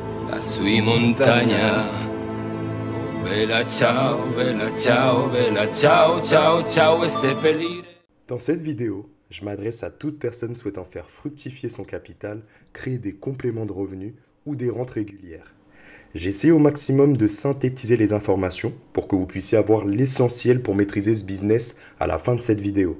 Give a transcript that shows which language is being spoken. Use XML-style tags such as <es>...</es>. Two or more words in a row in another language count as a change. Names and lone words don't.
<it>la sui montagna. Oh, bella ciao, bella ciao, bella ciao, ciao, ciao e seppellire.</it> <fr>Dans cette vidéo, je m'adresse à toute personne souhaitant faire fructifier son capital, créer des compléments de revenus ou des rentes régulières. J'ai essayé au maximum de synthétiser les informations pour que vous puissiez avoir l'essentiel pour maîtriser ce business à la fin de cette vidéo.</fr>